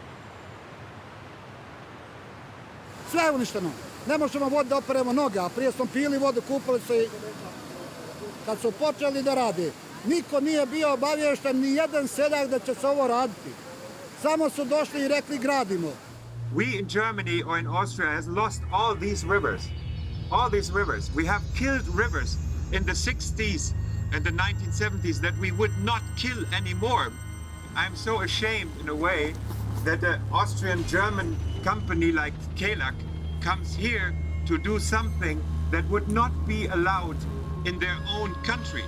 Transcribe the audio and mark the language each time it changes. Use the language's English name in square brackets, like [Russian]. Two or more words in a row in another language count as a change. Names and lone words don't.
[Serbian] Sve je uništeno. Ne možemo vodu da operemo noge, a prije smo pili vodu, kupali se i... Kad su počeli da radi, niko nije bio obavješten, ni jedan seljak da će se ovo raditi. Samo su došli i rekli gradimo. [English] We in Germany or in Austria has lost all these rivers. All these rivers. We have killed rivers in the 60s and the 1970s that we would not kill anymore. I'm so ashamed in a way that an Austrian-German company like Kelak comes here to do something that would not be allowed in their own country.